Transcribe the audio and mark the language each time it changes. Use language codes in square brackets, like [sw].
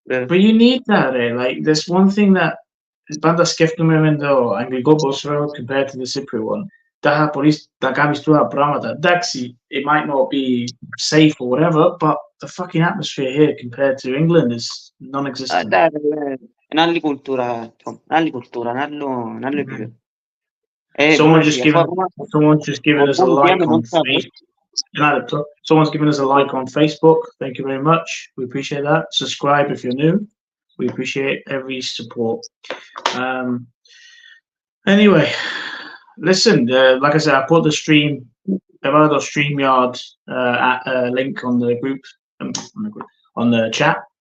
[en] But you need that, like there's one thing that Banda [el] σκέφτομαι με το αγγλικό ποδόσφαιρο [en] compared to the Cypriot one. [el] Τα πολύς τα κάνεις τώρα πράγματα. Εντάξει, [en] it might not be safe or whatever, but the fucking atmosphere here compared to England is non-existent. [el] È άλλη κουλτούρα, άλλο επίπεδο. [en] Someone's just given us a like on Facebook. Someone's given us a like on Facebook. Thank you very much. We appreciate that. Subscribe if you're new. We appreciate every support. Anyway, listen, like I said, I put the StreamYard link on the group, on the chat.